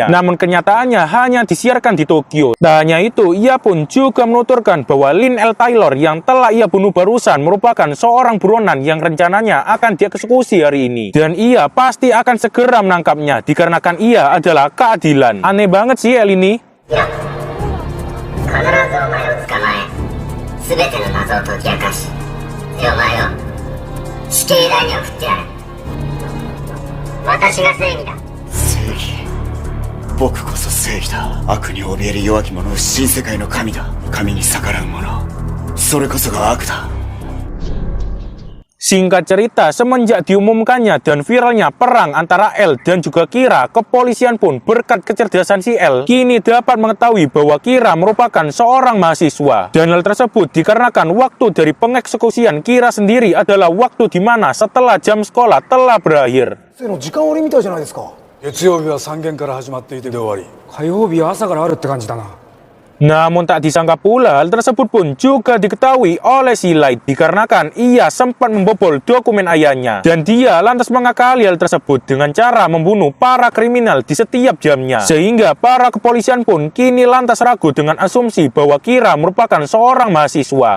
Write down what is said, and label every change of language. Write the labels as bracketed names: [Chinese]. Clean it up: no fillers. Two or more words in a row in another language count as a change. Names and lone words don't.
[Indonesian] Namun kenyataannya hanya disiarkan di Tokyo. Tak hanya itu, ia pun juga menuturkan bahwa Lynn L. Taylor yang telah ia bunuh barusan merupakan seorang buronan yang rencananya akan dieksekusi hari ini. Dan ia pasti akan segera menangkapnya dikarenakan ia adalah keadilan. Aneh banget sih L ini. [Japanese] 全ての謎を解き明かし、お前を死刑台に送ってやる。私が正義だ。正義。僕こそ正義だ。悪に怯える弱き者を新世界の神だ。神に逆らう者、それこそが悪だ。 [Indonesian] Singkat cerita, semenjak diumumkannya dan viralnya perang antara L dan juga Kira, kepolisian pun berkat kecerdasan si L kini dapat mengetahui bahwa Kira merupakan seorang mahasiswa. Dan hal tersebut dikarenakan waktu dari pengeksekusian Kira sendiri adalah waktu di mana setelah jam sekolah telah berakhir. [Japanese] 時間割みたいじゃないですか。月曜日は3限から始まっていてで終わり。火曜日は朝からあるって感じだな。 [Indonesian] Namun tak disangka pula hal tersebut pun juga diketahui oleh si Light dikarenakan ia sempat membobol dokumen ayahnya dan dia lantas mengakali hal tersebut dengan cara membunuh para kriminal di setiap jamnya sehingga para kepolisian pun kini lantas ragu dengan asumsi bahwa Kira merupakan seorang mahasiswa.